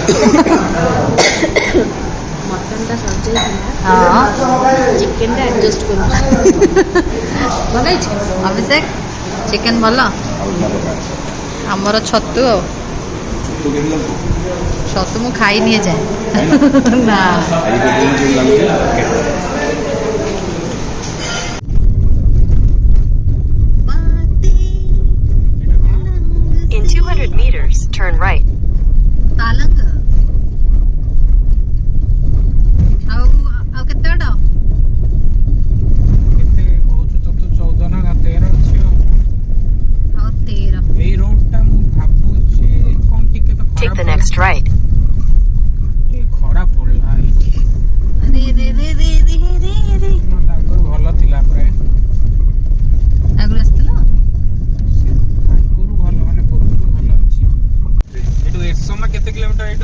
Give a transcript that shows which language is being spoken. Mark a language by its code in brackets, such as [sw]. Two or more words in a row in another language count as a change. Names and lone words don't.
[or] ମଟନଟା ସରିଯାଇଥିଲା। ହଁ ଚିକେନଟା ଆଡଜଷ୍ଟ କରୁ। ଭଲ ହେଇଛି ଅଭିଷେକ ଚିକେନ ଭଲ। ଆମର ଛତୁ ଆଉ ଛତୁ ମୁଁ ଖାଇନି ଏଯାଏ। ନା [en] In 200 meters, turn right. [or] ତାଲଙ୍ଗ ଆଉ କେତେ ବାଟ? କେତେ କହୁଛୁ ତ ତୁ 14 ନା 13 ଅଛି ଆଉ 13। ଏଇ ରୋଡ ଟା ମୁଁ ଭାବୁଛି କଣ ଟିକେ ତ [en] Take the next right. [or] ଖରାପ ପଡିଲା ଏଇଠି। ଆଗରୁ ଭଲ ଥିଲା ପ୍ରାୟ। ଆଗରୁ ଆସିଥିଲ? ଆଗରୁ ଭଲ ମାନେ ପୂର୍ବରୁ ଭଲ ଅଛି। ଏଠୁ ଏରସମା କେତେ କିଲୋମିଟର? ଏଠୁ